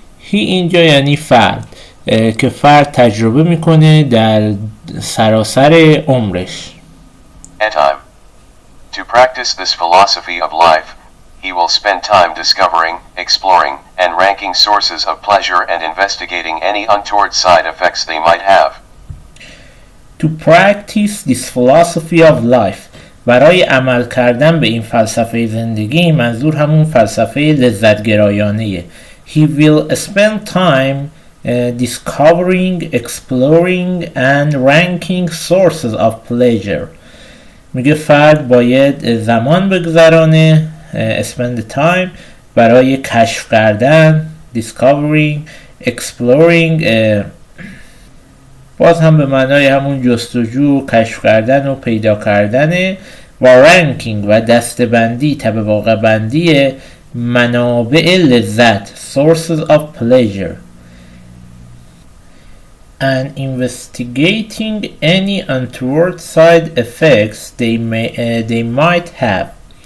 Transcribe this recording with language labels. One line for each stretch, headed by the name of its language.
Persian: he اینجا یعنی فرد که فرد تجربه میکنه در سراسر عمرش.
English: To practice this philosophy of life, he will spend time discovering, exploring, and ranking sources of pleasure and investigating any untoward side effects they might have. To practice this philosophy of life.
Persian: برای عمل کردن به این فلسفه زندگی منظور همون فلسفه لذتگرایانه.
English: He will spend time discovering, exploring, and ranking sources of pleasure.
Persian: میگه فرد باید زمان بگذرانه
English: spend time
Persian: برای کشف کردن
English: discovering, exploring
Persian: باز هم به معنای همون جستجو، کشف کردن و پیدا کردن و رنکینگ و دسته‌بندی، طبقه بندی منابع لذت
English: sources of pleasure and investigating any untoward side effects they might have.